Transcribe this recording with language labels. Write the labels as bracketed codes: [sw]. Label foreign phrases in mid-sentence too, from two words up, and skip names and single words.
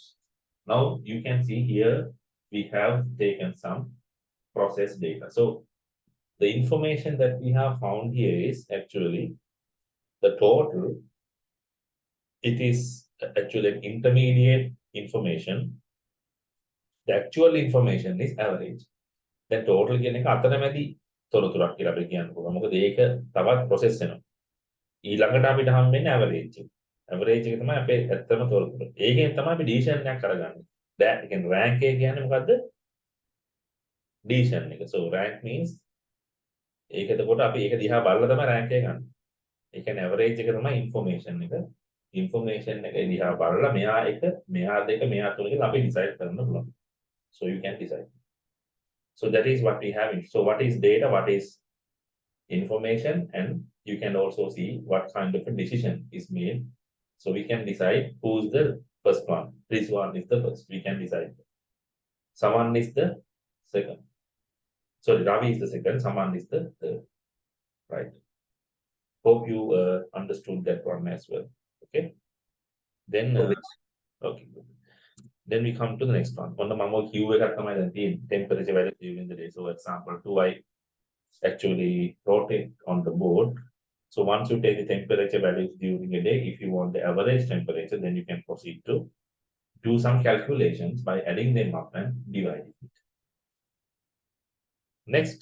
[en] Now you can see here we have taken some process data. So the information that we have found here is actually the total. It is actually an intermediate information. The actual information is average. The total [si] කියන එක අතරමැදි තොරතුරක් කියලා අපි කියන්න පුළුවන්. මොකද ඒක තවත් process වෙනවා. ඊළඟට අපිට හම් වෙන්නේ average එක. Average එක තමයි අපේ ඇත්තම තොරතුර. ඒකෙන් තමයි අපි decision එකක් කරගන්නේ. දැන් ඒ කියන්නේ rank එක කියන්නේ මොකද්ද? Decision එක. [en] So rank means [si] ඒක එතකොට අපි ඒක දිහා බලලා තමයි rank එක ගන්න. ඒ කියන්නේ average එක තමයි information එක. Information එක දිහා බලලා මෙයා එක, මෙයා දෙක, මෙයා තුන කියලා අපි decide කරන්න පුළුවන්. [en] So you can decide. So that is what we have. So what is data, what is information, and you can also see what kind of a decision is made. So we can decide who's the first one. This one is the first. We can decide. Someone is the second. So Ravi is the second, someone is the third. Right. Hope you understood that one as well. Okay. Then okay. Good. Then we come to the next one. On the mamo Q [si] එකක් තමයි දැන් තියෙන්නේ. [en] Temperature value during the day. So example 2, I actually wrote it on the board. So once you take the temperature values during a day, if you want the average temperature, then you can proceed to do some calculations by adding them up and dividing it. Next.